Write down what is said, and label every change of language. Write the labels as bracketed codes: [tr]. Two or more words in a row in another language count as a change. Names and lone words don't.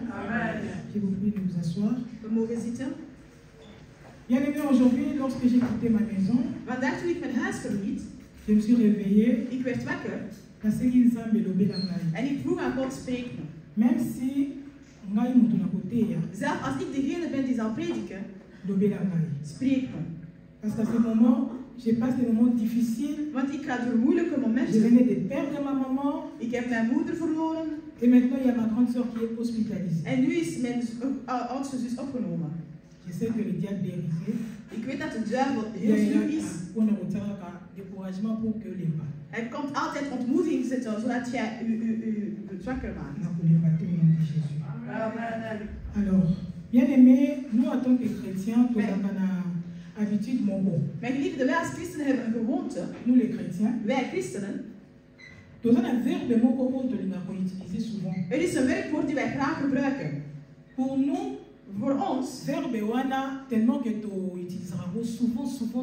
[fr] Amen. Je vous prie de vous asseoir. [nl] We mogen zitten. [fr] Bien aimé, aujourd'hui, lorsque j'ai quitté ma maison, [nl] Vandaag toen ik mijn huis verliet, [fr] je me suis réveillé. [nl] ik werd wakker. En ik vroeg aan God, spreek me. [fr] Même si [nl] zelfs als ik degene ben die zal prediken, spreek me. [fr] Parce qu'à ce moment, je passe des moments difficiles. [nl] Want ik ga door moeilijke momenten. [fr] Je venais de perdre ma maman. [nl] Ik heb mijn moeder verloren. [fr] Et maintenant, il y a ma grande sœur qui est hospitalisée. [nl] En nu is mijn oudste zus opgenomen. [fr] Je sais que le diable est risé. [nl] Ik weet dat de duivel heel sluw is. Hij komt altijd ontmoediging zetten, zodat jij u zwakker maakt. [fr] Alors, bien aimé, nous en tant que chrétiens, nous avons une habitude mongo. [nl] Mijn geliefde, wij als christenen hebben een gewoonte. [fr] Nous les chrétiens. [nl] Wij christenen. [fr] Nous avons un verbe mongo qu'on utilise souvent. [nl] Er is een werkwoord die wij graag gebruiken. [fr] Pour nous, [nl] voor ons, [fr] verbe wana tellement que tu utiliseras souvent.